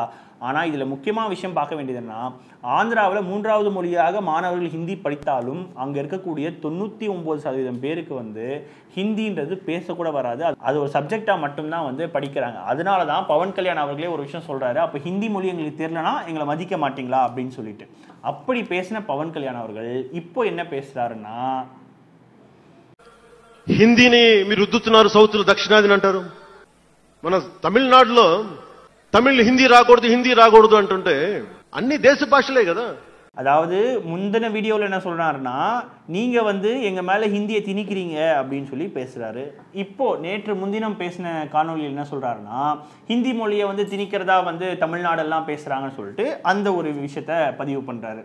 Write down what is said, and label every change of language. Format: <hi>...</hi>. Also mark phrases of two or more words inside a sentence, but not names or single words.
<ta>ஆனால் இதில் முக்கியமான விஷயம் பார்க்க வேண்டியதுன்னா, ஆந்திராவில் 3வது மொழியாக மாணவர்கள் ஹிந்தி படித்தாலும் அங்கே இருக்கக்கூடிய 99% பேருக்கு வந்து ஹிந்தின்றது பேசக்கூட வராது. அது ஒரு சப்ஜெக்டாக மட்டும்தான் வந்து படிக்கிறாங்க. அதனால தான் பவன் கல்யாண் அவர்களே ஒரு விஷயம் சொல்கிறாரு, அப்போ ஹிந்தி மொழி எங்களுக்கு தெரியலனா எங்களை மதிக்க மாட்டீங்களா அப்படின்னு சொல்லிட்டு. அப்படி பேசின பவன் கல்யாண் அவர்கள் இப்போ என்ன பேசுகிறாருன்னா,</ta> <te>హిందీని మీరు రుద్దుతున్నారు, సౌత్లో దక్షిణాదిని అంటారు. మన తమిళనాడులో హిందీ రాకూడదు అంటుంటే అన్ని దేశ భాషలే కదా.</te> <ta>அதாவது முந்தின வீடியோவில் என்ன சொல்கிறாருன்னா, நீங்கள் வந்து எங்கள் மேலே ஹிந்தியை திணிக்கிறீங்க அப்படின்னு சொல்லி பேசுகிறாரு. இப்போது நேற்று முன்தினம் பேசின காணொலியில் என்ன சொல்கிறாருன்னா, ஹிந்தி மொழியை வந்து திணிக்கிறதா வந்து தமிழ்நாடெல்லாம் பேசுகிறாங்கன்னு சொல்லிட்டு அந்த ஒரு விஷயத்த பதிவு பண்ணுறாரு.</ta>